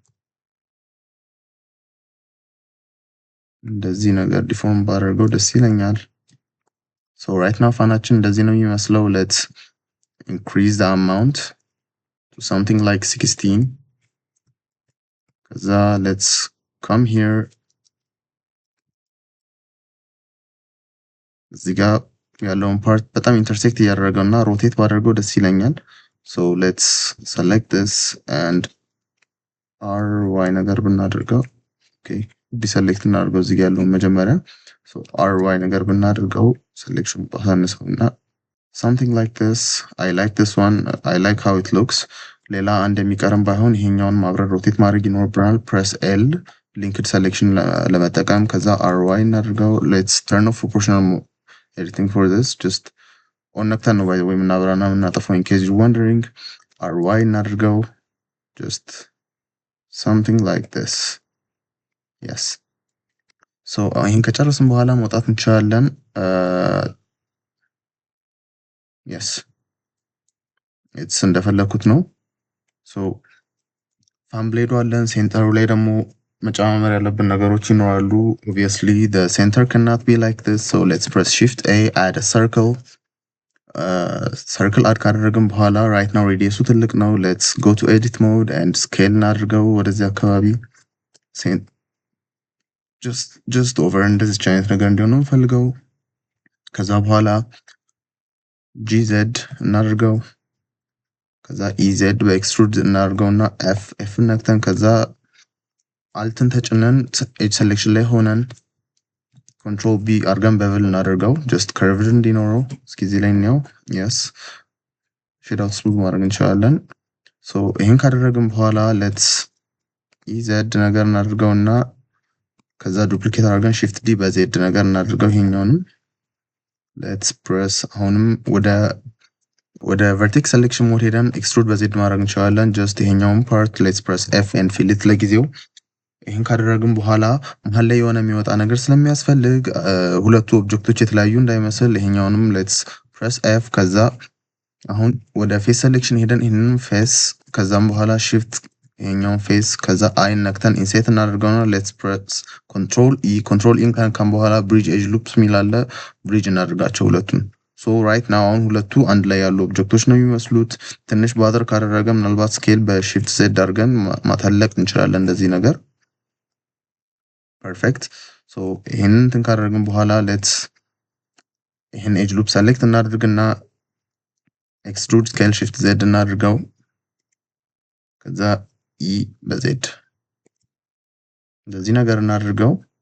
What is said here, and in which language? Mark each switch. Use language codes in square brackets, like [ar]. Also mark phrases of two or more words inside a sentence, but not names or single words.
[am] እንደዚህ ነገር ዲፎርም ባደርገው ደስ ይለኛል። [en] so right now [am] ፋናችን እንደዚህ ነው የሚመስለው። [en] let's increase the amount to something like 16. [am] ከዛ [en] let's come here [am] እዚህ ጋር ያለውን ፓርት በጣም ኢንተርሴክት እያደረገው እና ሮቴት ባደርገው ደስ ይለኛል። [en] so let's select this and [am] ry ነገር ብናደርገው okay ዲሰሌክት እናድርገው እዚህ ጋር ያለውን መጀመሪያ so ry ነገር ብናደርገው ሴሌክሽን ባሳንሰውና [en] something like this. I like this one. I like how it looks. [am] ሌላ አንድ የሚቀርም ባይሆን ይሄኛውን ማብረር ሮቴት ማድረግ ይኖርብናል። [en] press L linked selection [am] ለመጠቀም ከዛ ry እናድርገው [en] let's turn off proportional editing for this just on [am] ነክተን ነው ወይ ምናብራና ምናጠፋው [en] in case you're wondering [am] ry እናድርገው [en] just something like this. yes so [am] ይሄን ከጨረስን በኋላ መውጣት እንችላለን። [en] yes it's [am] እንደፈለኩት ነው። [en] so fan blade [am] አለን ሴንተሩ ላይ ደግሞ መጨማመር ያለብን ነገሮች ይኖራሉ። [en] obviously the center cannot be like this so let's press shift a add a circle [am] add ካደረግን በኋላ [en] right now radius [am] ትልቅ ነው [en] let's go to edit mode and scale [am] እናድርገው ወደዚህ አካባቢ [en] just over [am] እንደዚህ አይነት ነገር እንዲሆን ነው ፈልገው ከዛ በኋላ gz እናድርገው ከዛ ez በኤክስትሩድ እናድርገውና f ነክተን ከዛ አልትን ተጭነን [en] edge selection [am] ላይ ሆነን [en] control b [am] አርገን bevel እናድርገው [en] just curved [am] እንዲኖረው እስኪ እዚህ ላይ ነው yes [en] shade out smooth [am] ማድረግ እንችላለን። so ይሄን ካደረግን በኋላ [en] let's ez [am] ነገር እናድርገውና ከዛ ዱፕሊኬት አድርገን [en] shift d [am] በz ነገር እናድርገው ይሄኛውን [en] let's press [am] አሁንም ወደ [en] vertex selection mode [am] ሄደን extrude በz ማድረግ እንችላለን። just ይሄኛውን [en] part let's press f and fill it [am] ለጊዜው ይሄን ካደረግን በኋላ መሃል ላይ የሆነ የሚወጣ ነገር ስለሚያስፈልግ ሁለቱ ኦብጀክቶች የተለያዩ እንዳይመስል ይሄኛውንም [en] let's press f [am] ከዛ አሁን ወደ [en] face selection [am] ሄደን ይሄንን face ከዛም በኋላ shift ይሄኛውን face ከዛ i ነክተን ኢንሴት እናደርገውና [en] let's press control e [am] ካን በኋላ [en] bridge edge [am] loops ሚላለ bridge እናደርጋቸው ሁለቱን [en] so right now [am] አሁን ሁለቱ አንድ ላይ ያሉ ኦብጀክቶች ነው የሚመስሉት። ትንሽ ባደር ካደረገ ምናልባት ስኬል በሺፍት z አድርገን ማተለቅ እንችላለን እንደዚህ ነገር perfect so ይሄንን እንትን ካደረግን በኋላ let's ይሄን [en] edge loop select [am] እናድርግና [en] extrude scale shift z [am] እናድርገው ከዛ e በz እንደዚህ ነገር እናድርገው